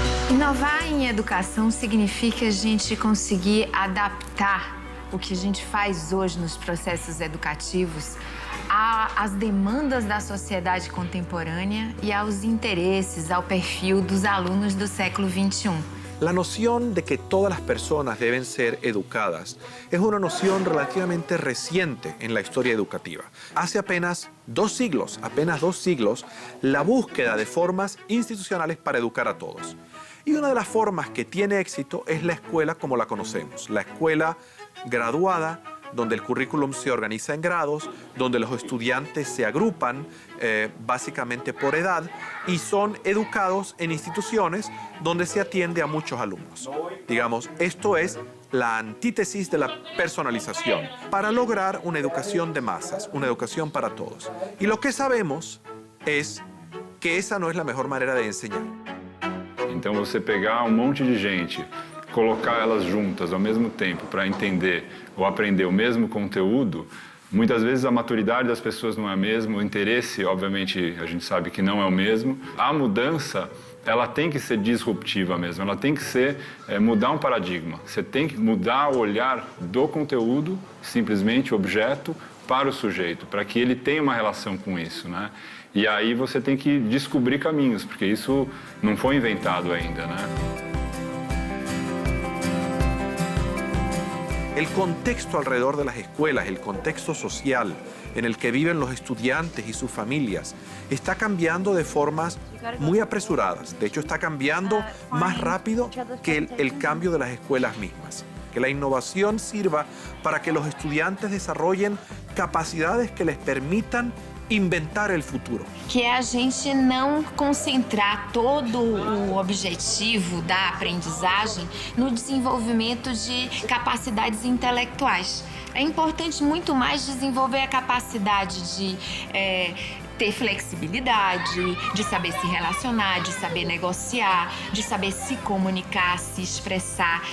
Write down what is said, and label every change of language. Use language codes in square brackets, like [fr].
[pt] Inovar em educação significa a gente conseguir adaptar o que a gente faz hoje nos processos educativos às demandas da sociedade contemporânea e aos interesses, ao perfil dos alunos do século XXI. [es] La noción de que todas las personas deben ser educadas es una noción relativamente reciente en la historia educativa. Hace apenas dos siglos, la búsqueda de formas institucionales para educar a todos. Y una de las formas que tiene éxito es la escuela como la conocemos, la escuela graduada, donde el currículum se organiza en grados, donde los estudiantes se agrupan básicamente por edad y son educados en instituciones donde se atiende a muchos alumnos. Digamos, esto es la antítesis de la personalización para lograr una educación de masas, una educación para todos. Y lo que sabemos es que esa no es la mejor manera de enseñar. [pt] Então, você pegar um monte de gente, colocar elas juntas ao mesmo tempo para entender ou aprender o mesmo conteúdo, muitas vezes a maturidade das pessoas não é a mesma, o interesse, obviamente, a gente sabe que não é o mesmo. A mudança, ela tem que ser disruptiva mesmo, ela tem que ser mudar um paradigma. Você tem que mudar o olhar do conteúdo, simplesmente objeto, para o sujeito, para que ele tenha uma relação com isso, né? E aí você tem que descobrir caminhos, porque isso não foi inventado ainda, né? [es] El contexto alrededor de las escuelas, el contexto social en el que viven los estudiantes y sus familias, está cambiando de formas muy apresuradas. De hecho, está cambiando más rápido que el cambio de las escuelas mismas. Que la innovación sirva para que los estudiantes desarrollen capacidades que les permitan inventar el futuro. [pt] Que é a gente não concentrar todo o objetivo da aprendizagem no desenvolvimento de capacidades intelectuais. É importante muito mais desenvolver a capacidade de ter flexibilidade, de saber se relacionar, de saber negociar, de saber se comunicar, se expressar.